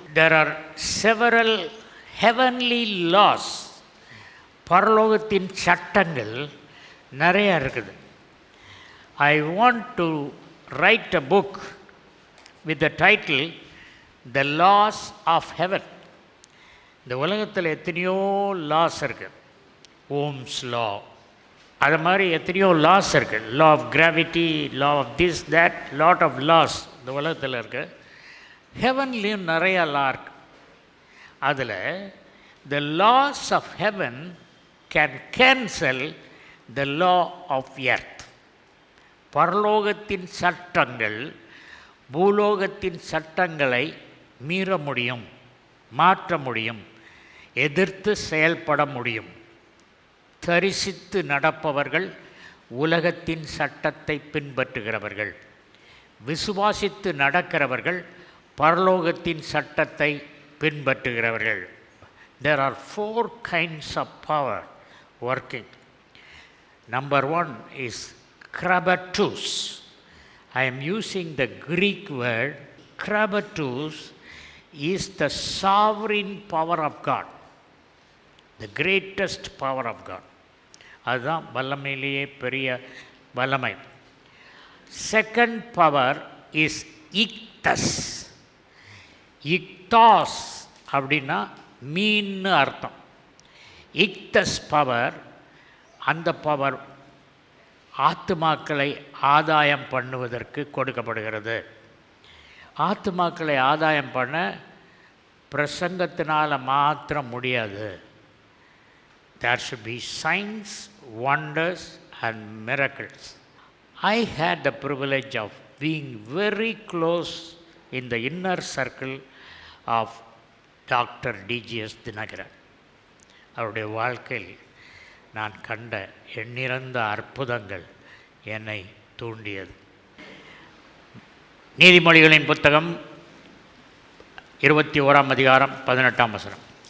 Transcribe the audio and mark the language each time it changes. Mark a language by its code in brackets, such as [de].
[en] There are several heavenly laws. [ta] பரலோகத்தின் சட்டங்கள் நிறைய இருக்குது. [en] I want to write a book with the title The Laws of Heaven. [ta] இந்த உலகத்தில் எத்தனையோ லாஸ் இருக்குது. ஓம்ஸ் லா, அது மாதிரி எத்தனையோ லாஸ் இருக்குது. [en] law of gravity, law of this that, lot of laws [ta] இந்த உலகத்தில் இருக்குது. ஹெவன்லேயும் நிறையா லா இருக்கு. அதில் [en] The laws of heaven can cancel the law of earth. [ta] பரலோகத்தின் சட்டங்கள் பூலோகத்தின் சட்டங்களை மீற முடியும், மாற்ற முடியும், எதிர்த்து செயல்பட முடியும். தரிசித்து நடப்பவர்கள் உலகத்தின் சட்டத்தை பின்பற்றுகிறவர்கள். விசுவாசித்து நடக்கிறவர்கள் பரலோகத்தின் சட்டத்தை பின்பற்றுகிறவர்கள். [en] There are 4 kinds of power working. Number 1 is krabatus. I am using the Greek word. Krabatus is the sovereign power of God, the greatest power of God. [ta] அதுதான் வல்லமையிலேயே பெரிய வல்லமை. [en] Second power is ichthys. [ta] இக்தாஸ் அப்படின்னா மீன்னு அர்த்தம். இக்தஸ் பவர், அந்த power ஆத்துமாக்களை ஆதாயம் பண்ணுவதற்கு கொடுக்கப்படுகிறது. ஆத்துமாக்களை ஆதாயம் பண்ண பிரசங்கத்தினால் மாத்திரம் முடியாது. [en] There should be signs, wonders and miracles. I had the privilege of being very close in the inner circle of Dr. D.G.S. Dinakaran. [ta] அவருடைய வாழ்க்கையில் நான் கண்ட எண்ணிறந்த அற்புதங்கள் என்னை தூண்டியது. நீதிமொழிகளின் புத்தகம் 21ஆம் அதிகாரம் 18ஆம் வசனம்.